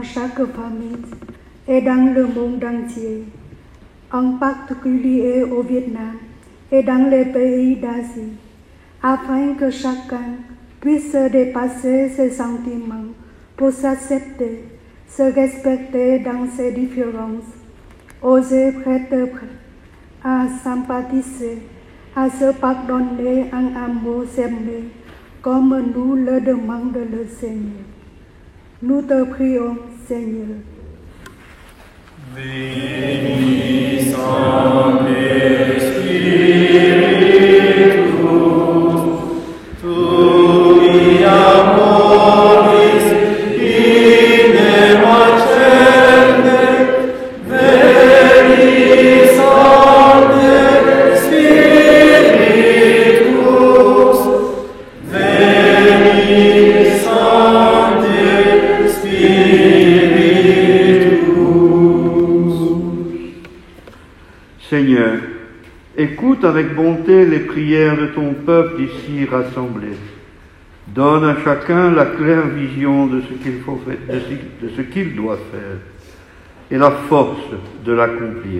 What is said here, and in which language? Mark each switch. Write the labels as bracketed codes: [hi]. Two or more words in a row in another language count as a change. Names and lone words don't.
[fr] chaque famille et dans le monde entier, en particulier au Vietnam et dans les pays d'Asie, afin que chacun puisse dépasser ses sentiments pour s'accepter, se respecter dans ses différences, oser prêter à sympathiser, à se pardonner en amour s'aimer, comme nous le demande le Seigneur. Nous te prions, Seigneur. [la] Veni Sancte Spiritus, tui amoris ignem accende, veni Sancte Spiritus, veni Sancte Spiritus. [fr] Seigneur, écoute avec bonté les prières de ton peuple ici rassemblé. Donne à chacun la claire vision de ce qu'il faut faire, de ce qu'il doit faire, et la force de l'accomplir.